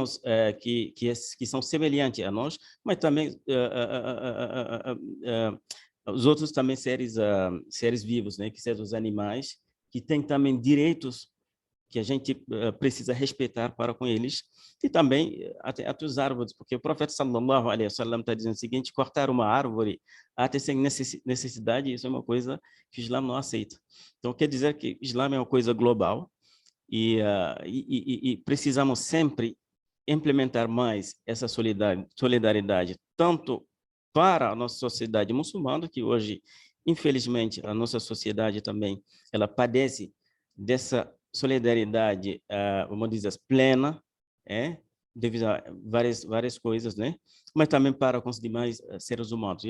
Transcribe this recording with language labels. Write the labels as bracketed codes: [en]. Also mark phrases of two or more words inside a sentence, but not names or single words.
[pt] que são semelhantes a nós, mas também os outros também seres vivos, que são os animais, que têm também direitos que a gente precisa respeitar para com eles, e também até os árvores, porque o profeta [ar] صلى الله عليه وسلم [pt] está dizendo o seguinte: cortar uma árvore até sem necessidade, isso é uma coisa que o Islã não aceita. Então quer dizer que o Islã é uma coisa global, e precisamos sempre implementar mais essa solidariedade, tanto para a nossa sociedade muçulmana, que hoje, infelizmente, a nossa sociedade também, ela padece dessa solidariedade, vamos dizer, plena, devido a várias coisas, mas também para com os demais seres humanos.